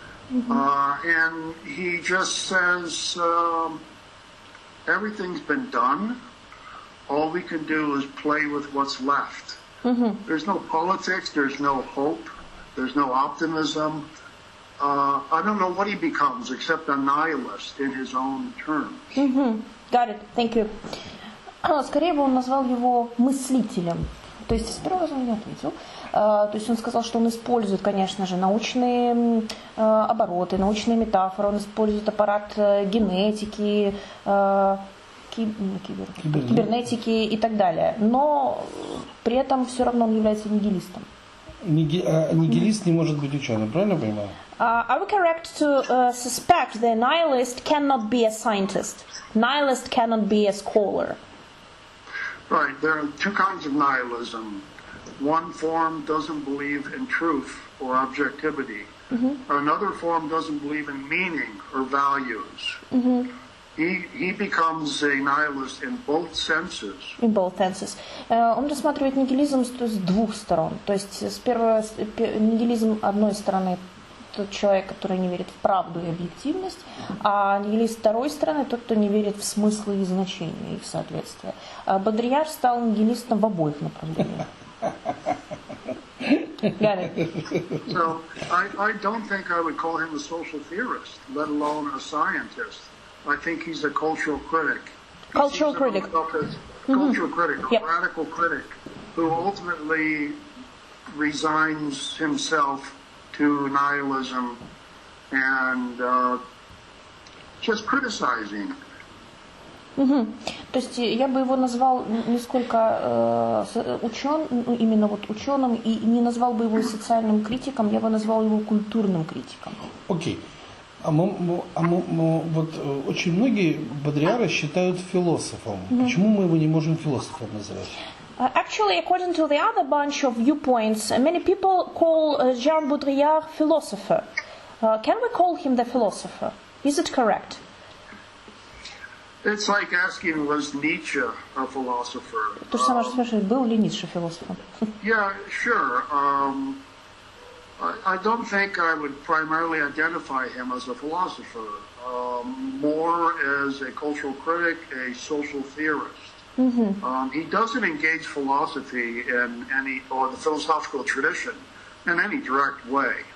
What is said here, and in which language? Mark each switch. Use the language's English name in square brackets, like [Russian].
[English] And he just says everything's been done. All we can do is play with what's left. There's no politics, there's no hope, there's no optimism. I don't know what he becomes except a nihilist in his own terms. Got it. Thank you. [Russian] Скорее бы он назвал его мыслителем. То есть с первого раза он не ответил. То есть он сказал, что он использует, конечно же, научные обороты, научные метафоры, он использует аппарат генетики, кибернетики и так далее. Но при этом все равно он является нигилистом. Нигилист не может быть ученым, правильно я понимаю? [English] Are we correct to suspect the nihilist cannot be a scientist? Nihilist cannot be a scholar. Right. There are two kinds of nihilism. One form doesn't believe in truth or objectivity. Another form doesn't believe in meaning or values. He becomes a nihilist in both senses. In both senses. [Russian] Он рассматривает нигилизм с двух сторон. То есть нигилизм одной стороны тот человек, который не верит в правду и объективность, а нигилист с второй стороны тот, кто не верит в смысл и значение их соответствия. Бодрияр стал нигилистом в обоих направлениях. [English] Got it. So I don't think I would call him a social theorist, let alone a scientist. I think he's a cultural critic. Cultural critic. Cultural critic, a radical critic, who ultimately resigns himself to nihilism and just criticizing. [Russian] То есть я бы его назвал не сколько именно вот ученым, и не назвал бы его социальным критиком, я бы назвал его культурным критиком. Окей. Вот очень многие Бодрияра считают философом. Почему мы его не можем философом называть? [English] Actually, according to the other bunch of viewpoints, many people call Jean Baudrillard philosopher. Can we call him the philosopher? Is it correct? It's like asking, was Nietzsche a philosopher? [Russian] То же самое, что спрашивать, был ли Ницше философом? [English] Yeah, sure. I don't think I would primarily identify him as a philosopher, more as a cultural critic, a social theorist. He doesn't engage philosophy in any, or the philosophical tradition in any direct way.